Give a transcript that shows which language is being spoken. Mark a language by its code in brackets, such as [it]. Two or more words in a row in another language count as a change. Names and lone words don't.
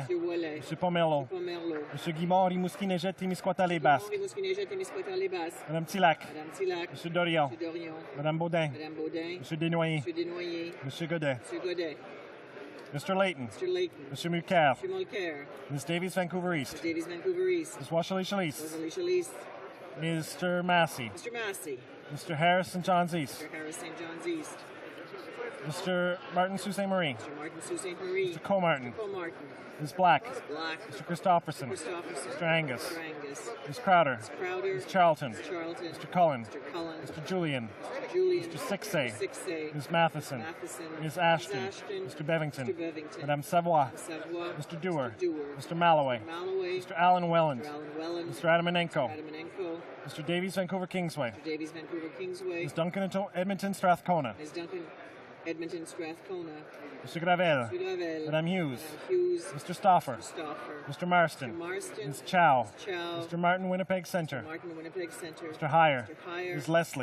[fr] Monsieur Wallet. Monsieur Pomerleau. Monsieur Pomerleau. Monsieur Guimond, Rimouski, Négette, Témiscouata, les Basques. Henri Mousquinet, Témiscouata, les Basses. Madame Tilac. Madame Tilac. Monsieur Dorion. Monsieur Dorion. Madame Baudin. Madame Baudin. Monsieur Desnoyers. Monsieur Desnoyers. Monsieur Godet. Monsieur Godet. [en] Mr. Layton. Mr. Layton. Monsieur Mulcair. Monsieur Mulcair. Ms. Davies, Vancouver Ms. East. Davies, Vancouver East. Ms. Washley Chalice. Rosalie Chalice. Mr. Massey. Mr. Massey. Mr. Harris, St. John's East. Mr. Harris, St. John's East. Mr. Martin, Sault Ste. Marie. Mr. Martin, Sault Ste. Marie. Mr. Comartin. Mr. Martin. Ms. Black. Ms. Black. Mr. Christopherson. Christopherson. Mr. Angus. Mr. Angus. Ms. Crowder. Ms. Crowder. Ms. Charlton. Ms. Charlton. Mr. Cullen. Mr. Cullen. Mr. Julian. Mr. Julian. Mr. Sixay. Mr. Sixay. Ms. Matheson. Matheson. Ms. Ashton. Ms. Ashton. Mr. Bevington. Mr. Bevington. [fr] Madame Savoy. [en] Ms. Savoy. Mr. Dewar. Mr. Dewar. Mr. Malloway. Mr. Malloway. Mr. Alan Welland. Mr. Alan Welland. Mr. Adamanenko. Mr. Adamanenko. Mr. Davies, Vancouver Kingsway. Mr. Davies, Vancouver Kingsway. Ms. Duncan, Edmonton Strathcona. Ms. Duncan, Edmonton Strathcona. Mr. Gravel. Mr. Gravel. [fr] Madame Hughes. Madame Hughes. [en] Mr. Stauffer. Mr. Stauffer. Mr. Marston. Mr. Marston. Ms. Chow. Ms. Chow. Mr. Martin, Winnipeg Centre. Mr. Martin, Winnipeg Centre. Mr. Heyer. Mr. Heyer. Ms. Leslie.